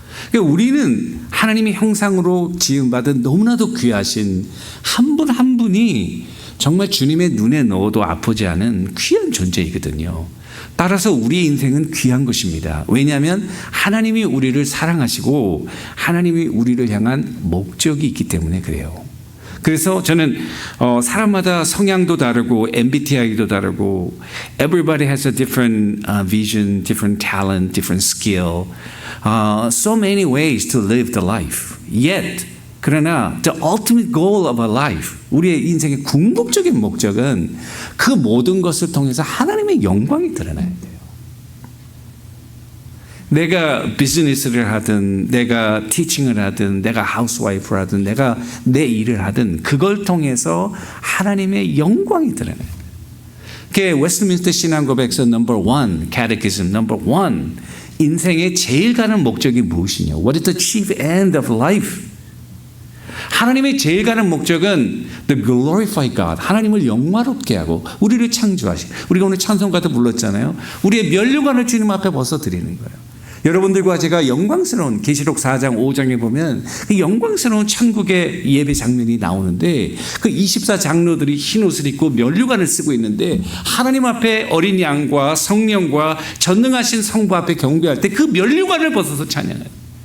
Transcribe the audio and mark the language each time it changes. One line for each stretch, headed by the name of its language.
Korean: 그러니까 우리는 하나님의 형상으로 지음받은 너무나도 귀하신 한 분 한 분이 정말 주님의 눈에 넣어도 아프지 않은 귀한 존재이거든요. 따라서 우리의 인생은 귀한 것입니다. 왜냐하면 하나님이 우리를 사랑하시고 하나님이 우리를 향한 목적이 있기 때문에 그래요. 그래서 저는 사람마다 성향도 다르고 MBTI도 다르고
English: everybody has a different vision, different talent, different skill. So many ways to live the life. Yet
Korean: 그러나
English: the ultimate goal of a life,
Korean: 우리의 인생의 궁극적인 목적은 그 모든 것을 통해서 하나님의 영광이 드러나야 돼요. 내가 비즈니스를 하든 내가 티칭을 하든 내가 하우스와이프를 하든 내가 내 일을 하든 그걸 통해서 하나님의 영광이 드러나야 돼요. 그게 웨스트민스터 신앙고백서 넘버 1, 캐테키즘 넘버 1, 인생의 제일 가는 목적이 무엇이냐?
English: What is the chief end of life?
Korean: 하나님의 제일 가는 목적은
English: the glorify God,
Korean: 하나님을 영화롭게 하고 우리를 창조하시고, 우리가 오늘 찬송가도 불렀잖아요. 우리의 면류관을 주님 앞에 벗어드리는 거예요. 여러분들과 제가 영광스러운 계시록 4장 5장에 보면 그 영광스러운 천국의 예배 장면이 나오는데 그 24장로들이 흰 옷을 입고 면류관을 쓰고 있는데 하나님 앞에 어린 양과 성령과 전능하신 성부 앞에 경배할 때 그 면류관을 벗어서 찬양해요.